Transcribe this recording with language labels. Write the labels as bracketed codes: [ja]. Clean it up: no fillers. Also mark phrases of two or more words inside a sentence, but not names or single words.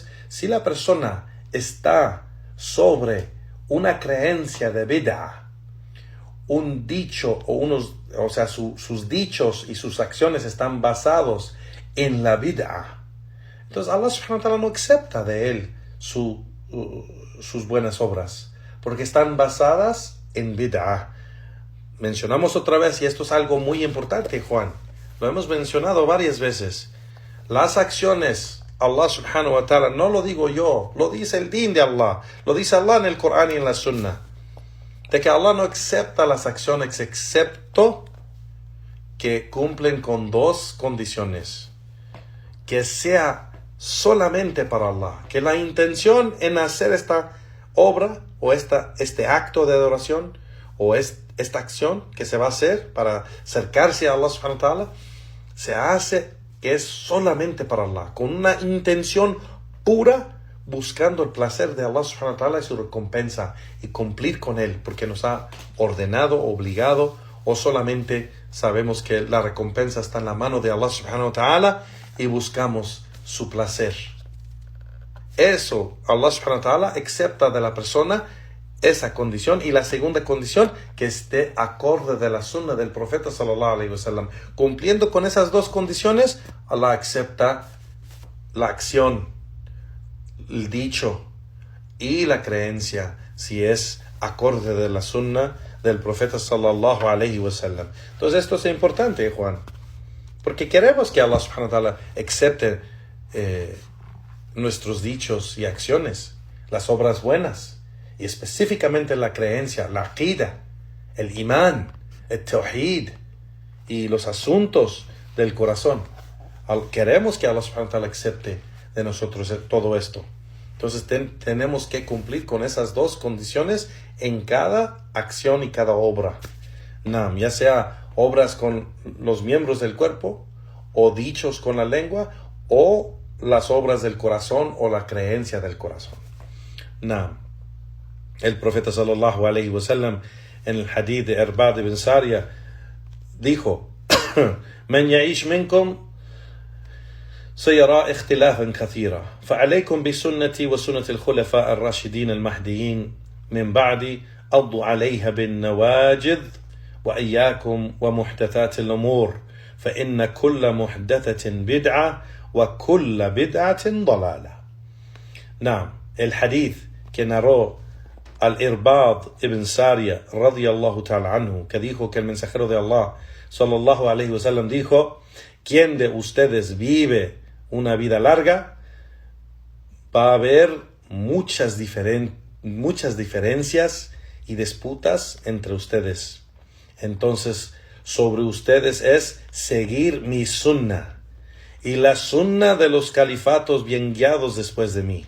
[es] Si la persona está sobre una creencia de bid'ah, un dicho sus dichos y sus acciones están basados en la bid'ah, entonces [ar] الله سبحانه وتعالى [es] no acepta de él sus buenas obras, porque están basadas en bid'ah. Mencionamos otra vez, y esto es algo muy importante, Juan, lo hemos mencionado varias veces, las acciones, [ar] الله سبحانه وتعالى, [es] no lo digo yo, lo dice el din de Allah, lo dice Allah en el Corán y en la Sunna, de que Allah no acepta las acciones excepto que cumplen con dos condiciones: que sea solamente para Allah, que la intención en hacer esta obra o este acto de adoración o esta acción que se va a hacer para acercarse a [ar] الله سبحانه وتعالى [es] se hace que es solamente para Allah, con una intención pura, buscando el placer de [ar] الله سبحانه وتعالى [es] y su recompensa, y cumplir con él, porque nos ha ordenado, obligado, o solamente sabemos que la recompensa está en la mano de [ar] الله سبحانه وتعالى [es] y buscamos su placer. Eso, [ar] الله سبحانه وتعالى [es] acepta de la persona esa condición, y la segunda condición, que esté acorde de la sunna del profeta [ar] صلى الله عليه وسلم. [es] Cumpliendo con esas dos condiciones, Allah acepta la acción, el dicho y la creencia, si es acorde de la sunna del profeta [ar] صلى الله عليه وسلم. [es] Entonces esto es importante, Juan, porque queremos que [ar] الله سبحانه وتعالى [es] acepte nuestros dichos y acciones, las obras buenas, y específicamente la creencia, la aqida, el imán, el tawhid y los asuntos del corazón. Queremos que [ar] الله سبحانه وتعالى [es] acepte de nosotros todo esto. Entonces tenemos que cumplir con esas dos condiciones en cada acción y cada obra. Ya sea obras con los miembros del cuerpo, o dichos con la lengua, o las obras del corazón o la creencia del corazón. El profeta [ar] صلى الله عليه وسلم [es] en el hadith de Irbad ibn Sariya dijo: [ar] "من يعش منكم سيرى اختلافا كثيرا فعليكم بسنتي وسنة الخلفاء الراشدين المهديين من بعدي عضوا عليها بالنواجذ وإياكم ومحدثات الأمور فإن كل محدثة بدعة وكل بدعة ضلالة". [es] El hadith que narró al-Irbad ibn Sariya [ar] رضي الله تعالى عنه, [es] que dijo que el mensajero de Allah [ar] صلى الله عليه وسلم [es] dijo quién de ustedes vive una vida larga, va a haber muchas diferencias y disputas entre ustedes. Entonces, sobre ustedes es seguir mi sunna y la sunna de los califatos bien guiados después de mí.